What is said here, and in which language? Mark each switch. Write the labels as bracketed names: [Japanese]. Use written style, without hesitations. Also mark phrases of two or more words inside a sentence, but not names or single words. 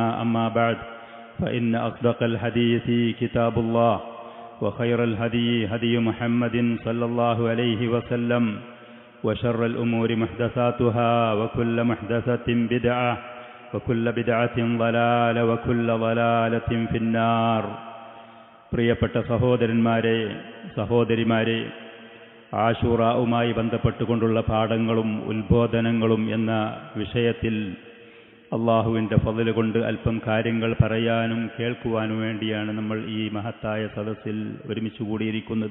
[Arabic] أما بعد فإن أصدق الحديث كتاب الله وخير الهدي هدي محمد صلى الله عليه وسلم وشر الأمور محدثاتها وكل محدثة بدعة وكل بدعة ضلالة وكل ضلالة في النار. [Malayalam] പ്രിയപ്പെട്ട സഹോദരന്മാരെ, സഹോദരിമാരെ, ആശൂറാവുമായി ബന്ധപ്പെട്ടുകൊണ്ടുള്ള പാഠങ്ങളും ഉത്ബോധനങ്ങളും എന്ന വിഷയത്തിൽ അള്ളാഹുവിൻ്റെ ഫضൽ കൊണ്ട് അല്പം കാര്യങ്ങൾ പറയാനും കേൾക്കുവാനും വേണ്ടിയാണ് നമ്മൾ ഈ മഹത്തായ സദസ്സിൽ ഒരുമിച്ച് കൂടിയിരിക്കുന്നത്.